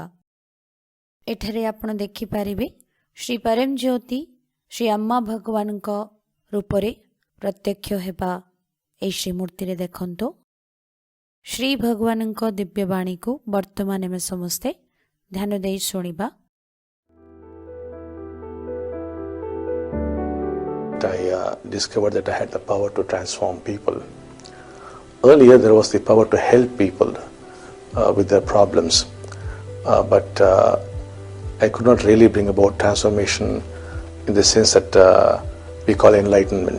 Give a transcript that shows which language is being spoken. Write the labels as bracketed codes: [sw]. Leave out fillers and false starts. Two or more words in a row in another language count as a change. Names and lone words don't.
[or] ଏଠାରେ ଆପଣ ଦେଖିପାରିବେ ଶ୍ରୀ ପରମ ଜ୍ୟୋତି ଶ୍ରୀ ଆମ୍ମା ଭଗବାନଙ୍କ ରୂପରେ ପ୍ରତ୍ୟକ୍ଷ ହେବା ଏହି ଶ୍ରୀମୂର୍ତ୍ତିରେ ଦେଖନ୍ତୁ। ଶ୍ରୀ ଭଗବାନଙ୍କ ଦିବ୍ୟବାଣୀକୁ ବର୍ତ୍ତମାନ ଆମେ ସମସ୍ତେ ଧ୍ୟାନ ଦେଇ ଶୁଣିବା। [en] I discovered that I had the power to transform people. Earlier there was the power to help people with their problems, but I could not really bring about transformation in the sense that we call enlightenment.